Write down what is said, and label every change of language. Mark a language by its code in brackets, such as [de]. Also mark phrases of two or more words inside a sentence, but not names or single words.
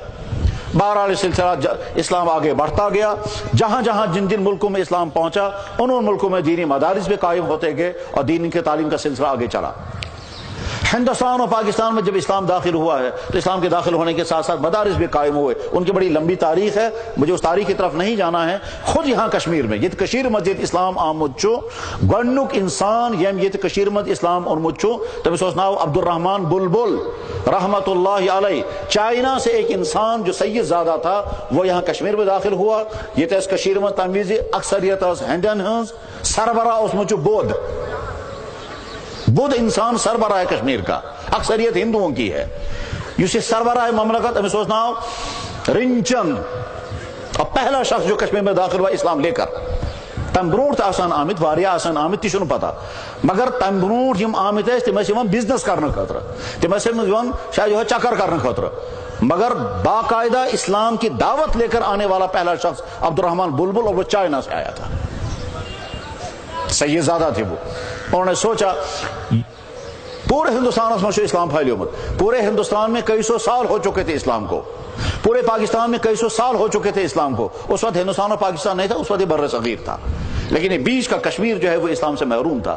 [ur] بہرحال سلسلہ اسلام آگے بڑھتا گیا، جہاں جہاں جن ملکوں میں اسلام پہنچا ان ملکوں میں دینی مدارس بھی قائم ہوتے گئے اور دین کی تعلیم کا سلسلہ آگے چلا۔ ہندوستان اور پاکستان میں جب اسلام داخل ہوا ہے تو اسلام کے داخل ہونے کے ساتھ ساتھ مدارس بھی قائم ہوئے، ان کی بڑی لمبی تاریخ ہے، مجھے اس تاریخ کی طرف نہیں جانا ہے۔ خود یہاں کشمیر میں [ks] یہ کشیر مسجد اسلام آمد چو گنڈک انسان یم یہ کشیر مد اسلام اونمت چو تمس اوس ناو عبد الرحمن بلبل رحمت اللہ علیہ، [ur] چائنا سے ایک انسان جو سید زادہ تھا وہ یہاں کشمیر میں داخل ہوا، [ks] یہ تس کشیر مد تمیز اکثریت ہندین ہنز سربراہ اوسمت چو [ur] بدھ انسان سربراہ کشمیر کا، اکثریت ہندوؤں کی ہے، یہ سربراہ مملکت [ks] امس اوس ناو [ur] رنچن، اور پہلا شخص جو کشمیر میں داخل ہوا اسلام لے کر۔ [ks] تم برونٹ آسان آمت واریاہ آسان آمت تہ چھنہ پتہ، مگر تم برونٹ یم آمت ٲسۍ تم ٲسۍ یوان بزنس کرنے خاطر، تم ٲسۍ یوان شاید یہ چکر کرنے خاطر، [ur] مگر باقاعدہ اسلام کی دعوت لے کر آنے والا پہلا شخص عبد الرحمن بلبل، اور وہ چائنا سے آیا تھا، سید زادہ تھے وہ۔ انہوں نے سوچا پورے ہندوستان میں اسلام پھیلیومت، پورے ہندوستان میں کئی سو سال ہو چکے تھے اسلام کو، پورے پاکستان میں کئی سو سال ہو چکے تھے اسلام کو، اس وقت ہندوستان اور پاکستان نہیں تھا، اس وقت یہ بر صغیر تھا، لیکن یہ بیچ کا کشمیر جو ہے وہ اسلام سے محروم تھا۔